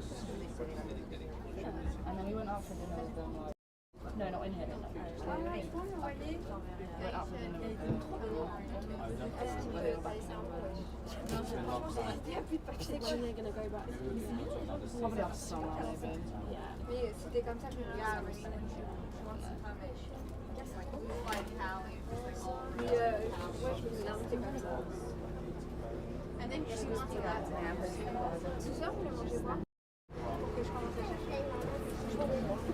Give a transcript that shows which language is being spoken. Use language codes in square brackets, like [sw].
[en] And then we went out for dinner with them. No, not in here. We went out for dinner with them. When they're gonna go back. Probably after summer, maybe. [fr] Mais c'était comme ça que je [en] I think she wants to go to Amsterdam. [fr] Ce soir, vous voulez manger quoi? Que je commence à chercher.